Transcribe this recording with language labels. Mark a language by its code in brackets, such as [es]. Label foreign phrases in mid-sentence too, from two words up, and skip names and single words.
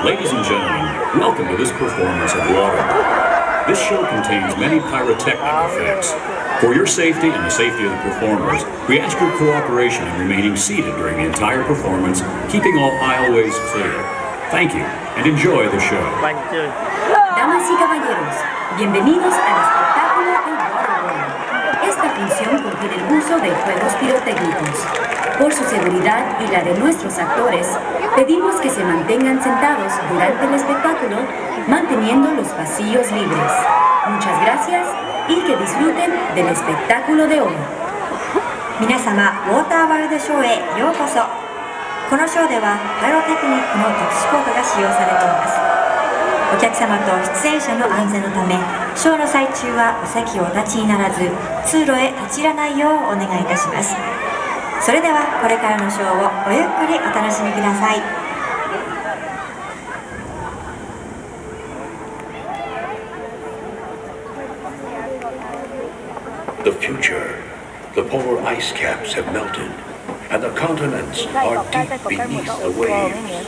[en] Ladies and gentlemen, welcome to this performance of Waterworld. This show contains many pyrotechnic effects. For your safety and the safety of the performers, we ask your cooperation in remaining seated during the entire performance, keeping all aisleways clear. Thank you, and enjoy the show. [es] Damas y caballeros, bienvenidos al espectáculo de Waterworld. Esta función contiene el uso de juegos pirotécnicos. Por su seguridad y la de nuestros actores, pedimos que se mantengan sentados durante el espectáculo, manteniendo los pasillos libres. Muchas gracias y que disfruten del espectáculo de hoy. [ja] 皆様、ウォーターワールドショーへようこそ。このショーではパイロテクニックの特殊効果が使用されています。お客様と出演者の安全のため、ショーの最中はお席をお立ちにならず、通路へ立ち入らないようお願いいたします。それではこれからのショーをごゆっくりお楽しみください。 [en] The future. The polar ice caps have melted, and the continents are deep beneath the waves.